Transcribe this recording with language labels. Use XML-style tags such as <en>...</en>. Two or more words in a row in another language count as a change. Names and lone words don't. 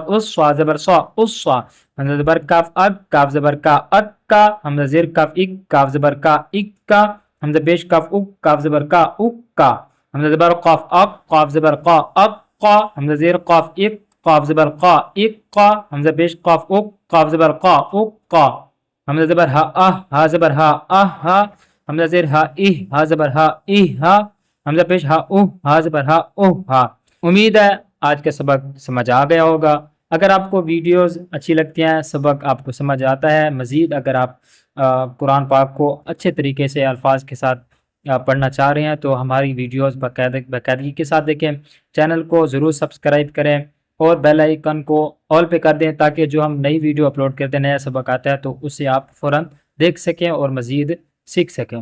<ur>اس، صاد زبر سا اس سا، حمزہ زبر کاف اک، کاف زبر کا اکا، حمزہ زیر کاف اک، کاف زبر کا اکا، حمزہ پیش کاف اک، کاف زبر کا اکا، حمزہ زبر قاف اک، قاف زبر قا اقا، حمزہ زیر قاف اک، قاف زبر قا اقا، حمزہ پیش قاف اک، قاف زبر قا اقا، حمزہ زبر ہا اہ، ہا زبر ہا اہا، حمزہ زیر ہا اہ، ہا زبر ہا اہا، حمزہ پیش ہا اوہ، ہا زبر ہا اوہا۔ امید ہے آج کا سبق سمجھ آ گیا ہوگا۔ اگر آپ کو ویڈیوز اچھی لگتی ہیں، سبق آپ کو سمجھ آتا ہے، مزید اگر آپ قرآن پاک کو اچھے طریقے سے الفاظ کے ساتھ پڑھنا چاہ رہے ہیں تو ہماری ویڈیوز باقاعدگی کے ساتھ دیکھیں، چینل کو ضرور سبسکرائب کریں اور</ur> <en>bell icon</en> <ur>کو آل پہ کر دیں تاکہ جو ہم نئی ویڈیو اپلوڈ کرتے ہیں، نیا سبق آتا ہے تو اسے آپ فوراً دیکھ سکیں اور مزید سیکھ سکیں۔</ur>